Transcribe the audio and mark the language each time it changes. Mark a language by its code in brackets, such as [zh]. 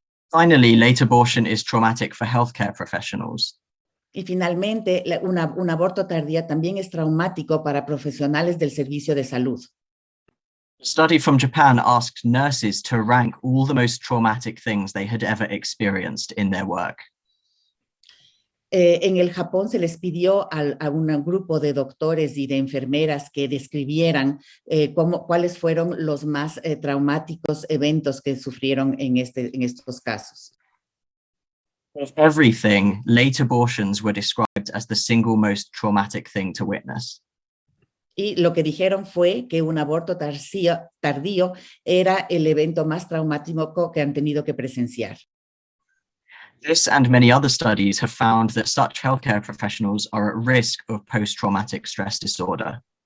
[en] Finally, late abortion is traumatic for healthcare professionals. [es] Y finalmente, un aborto tardío también es traumático para profesionales del servicio de salud. [en] A study from Japan asked nurses to rank all the most traumatic things they had ever experienced in their work. [es] En el Japón se les pidió a un grupo de doctores y de enfermeras que describieran cuáles fueron los más traumáticos eventos que sufrieron en estos casos. [en] Of everything, late abortions were described as the single most traumatic thing to witness. [es] Y lo que dijeron fue que un aborto tardío era el evento más traumático que han tenido que presenciar. [en] This and many other studies have found that such healthcare professionals are at risk of post-traumatic stress disorder.